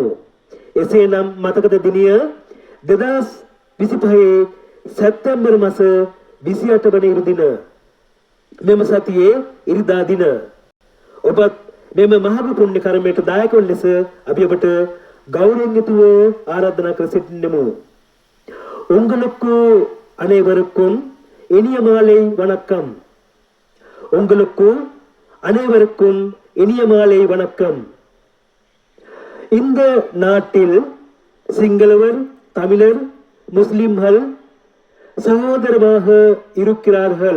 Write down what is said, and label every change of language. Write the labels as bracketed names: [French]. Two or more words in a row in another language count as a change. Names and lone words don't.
[Sinhala] එසේනම් මතකද දිනය 2025 සැප්තැම්බර් මාස 28 වන ඉරු දින, මෙම සතියේ ඉරිදා දින. ඔබත් මෙම මහා පුණ්‍ය කර්මයට දායක වන ලෙස අපි ඔබට ගෞරවයෙන් යුතුව ආරාධනා කර සිටින්නෙමු. [Tamil] உங்களுக்கு அனைவருக்கும் இனிய மாலை வணக்கம். உங்களுக்கு அனைவருக்கும் இனிய மாலை வணக்கம். இந்த நாட்டில் சிங்களவர், தமிழர், முஸ்லிம்கள் சகோதரமாக இருக்கிறார்கள்.